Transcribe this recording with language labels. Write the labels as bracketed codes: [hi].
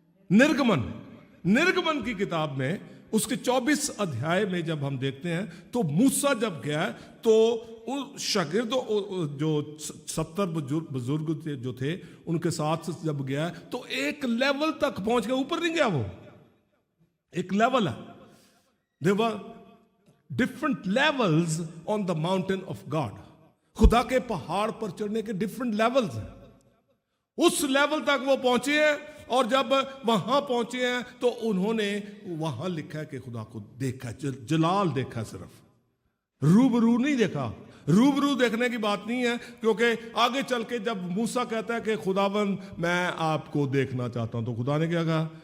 [hi] निर्गमन की किताब में उसके 24 अध्याय में जब हम देखते हैं तो मूसा जब गया तो उन शागिर्दों, जो 70 बुजुर्ग जो थे उनके साथ जब गया तो एक लेवल तक पहुंच गया, ऊपर नहीं गया, वो एक लेवल है। [en] There were different levels on the mountain of God. [hi] खुदा के पहाड़ पर चढ़ने के डिफरेंट लेवल्स हैं। उस लेवल तक वो पहुंचे हैं, और जब वहां पहुंचे हैं तो उन्होंने, वहां लिखा है कि खुदा को देखा, जलाल देखा, सिर्फ रूबरू नहीं देखा। रूबरू देखने की बात नहीं है, क्योंकि आगे चल के जब मूसा कहता है कि खुदावन मैं आपको देखना चाहता हूं, तो खुदा ने क्या कहा?